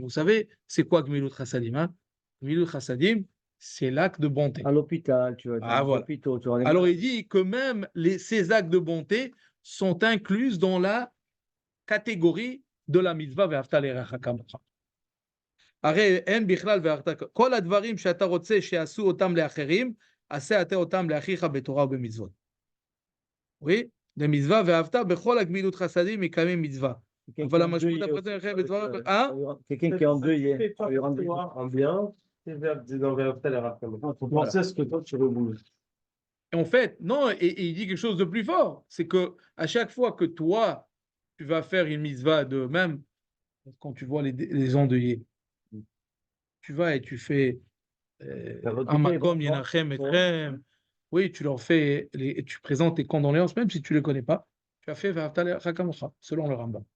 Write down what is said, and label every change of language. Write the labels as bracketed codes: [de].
[fr] Vous savez, c'est quoi Gmilut Chassadim? Gmilut Chassadim, c'est l'acte de bonté. À l'hôpital, tu vois. Voilà. Alors, il dit que même ces actes de bonté sont incluses dans la catégorie de la mitzvah ve'afta l'erecha kamocha. [he] הרי אין בכלל ואחת, כל הדברים שאתה רוצה שיעשו אותם לאחרים, עשה אתה אותם לאחיך בתורה ובמצוות. [fr] Oui, les mitzvah ve'afta bechol [he] הגמילות חסדים מקיימים מצווה. אבל המשמעות הפרטית אחרת בדבר... [fr] Quelqu'un qui est endeuillé. En bien, c'est dans ve'afta l'erecha kamocha. Il faut penser à ce que toi tu reboules. En fait, non, et il dit quelque chose de plus fort, c'est que à chaque fois que toi, tu vas faire une mitzvah de même, quand tu vois les endeuillés, tu vas et tu fais un makom yenachem etrem, oui, tu leur fais, tu présentes tes condoléances, même si tu ne les connais pas, tu as fait ve'afta l'erecha kamocha, selon le Rambam.